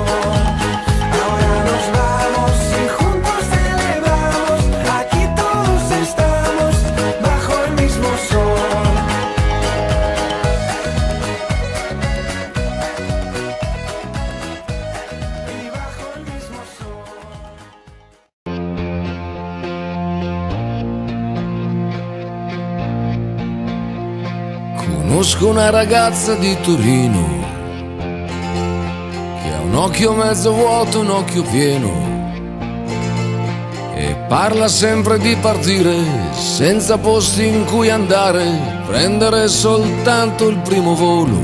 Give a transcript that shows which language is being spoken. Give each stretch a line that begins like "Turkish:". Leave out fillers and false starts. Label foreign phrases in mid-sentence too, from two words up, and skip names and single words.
Spanish: Ahora nos vamos y juntos celebramos, aquí todos estamos bajo el mismo sol. Y bajo el mismo sol.
Italian: Conosco una ragazza di Torino che ha un occhio mezzo vuoto, un occhio pieno e parla sempre di partire senza posti in cui andare, prendere soltanto il primo volo.